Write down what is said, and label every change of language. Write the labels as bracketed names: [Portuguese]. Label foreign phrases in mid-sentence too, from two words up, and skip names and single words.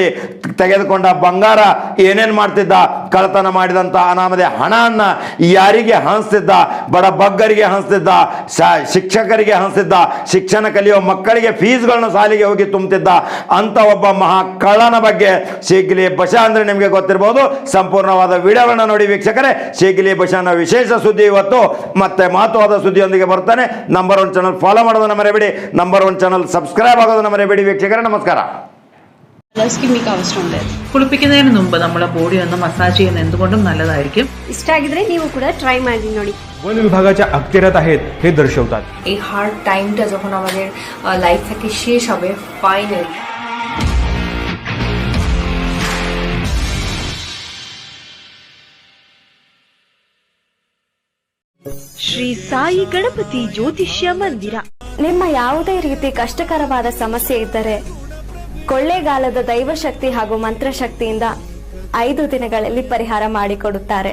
[Kannada] ತೆಗೆದುಕೊಂಡ ಬಂಗಾರ ಏನೇನು ಮಾಡ್ತಿದ್ದ, ಕಳ್ಳತನ ಮಾಡಿದಂತ ಅನಾಮಧೇಯ ಹಣವನ್ನ ಯಾರಿಗೆ ಹಂಚ್ತಿದ್ದ, ಬಡ ಬಗ್ಗರಿಗೆ ಹಂಚ್ತಿದ್ದ, ಶಿಕ್ಷಕರಿಗೆ ಹಂಚ್ತಿದ್ದ, ಶಿಕ್ಷಣ ಕಲಿಯುವ ಮಕ್ಕಳಿಗೆ ಫೀಸ್ಗಳನ್ನ ಸಾಲಿಗೆ ಹೋಗಿ ತುಂಬುತ್ತಿದ್ದ ಅಂತ ಒಬ್ಬ ಮಹಾ ಕಳ್ಳನ ಬಗ್ಗೆ ಸಿಗ್ಲಿ ಬಸ್ಯ ಅಂದ್ರೆ ನಿಮಗೆ ಗೊತ್ತಿರಬಹುದು. ಸಂಪೂರ್ಣವಾದ ವಿಡಿಯೋಗಳನ್ನ ನೋಡಿ ವೀಕ್ಷಕರೇ. ಸಿಗ್ಲಿ ಬಸ್ಯನ ವಿಶೇಷ ಸುದ್ದಿ ಇವತ್ತು ಮತ್ತೆ ಮಹತ್ವವಾದ ಸುದ್ದಿಯೊಂದಿಗೆ ಬರ್ತಾನೆ. ನಂಬರ್ 1 ಚಾನಲ್ ಫಾಲೋ ಮಾಡೋದನ್ನ ಮರೆಯಬೇಡಿ. ನಂಬರ್ 1 ಚಾನಲ್ ಸಬ್ಸ್ಕ್ರೈಬ್ ಆಗೋದನ್ನ ಮರೆಯಬೇಡಿ ವೀಕ್ಷಕರೇ. ನಮಸ್ಕಾರ. [Malayalam] സ്കിമ്മിക്ക് ആവശ്യമുണ്ട്. കുളിപ്പിക്കുന്നതിന് മുമ്പ് നമ്മുടെ ബോഡി ഒന്ന് മസാജ് ചെയ്യുന്നത് എന്തുകൊണ്ടും നല്ലതായിരിക്കും. [Kannada] ಇಷ್ಟ ಆಗಿದ್ರೆ ನೀವು ಕೂಡ ಟ್ರೈ ಮಾಡಿ ನೋಡಿ. [Marathi] वन विभागाच्या अखत्यारीत आहेत हे दर्शवतात. [Bangla] এই [English] hard timeটা [Bangla] যখন আমাদের লাইফ থেকে শেষ হবে ফাইনালি, [Kannada] ಶ್ರೀ ಸಾಯಿ ಗಣಪತಿ ಜ್ಯೋತಿಷ್ಯ ಮಂದಿರ. ನಿಮ್ಮ ಯಾವುದೇ ರೀತಿ ಕಷ್ಟಕರವಾದ ಸಮಸ್ಯೆ ಇದ್ದರೆ ಕೊಳ್ಳೇಗಾಲದ ದೈವಶಕ್ತಿ ಹಾಗೂ ಮಂತ್ರಶಕ್ತಿಯಿಂದ 5 ದಿನಗಳಲ್ಲಿ ಪರಿಹಾರ ಮಾಡಿಕೊಡುತ್ತಾರೆ.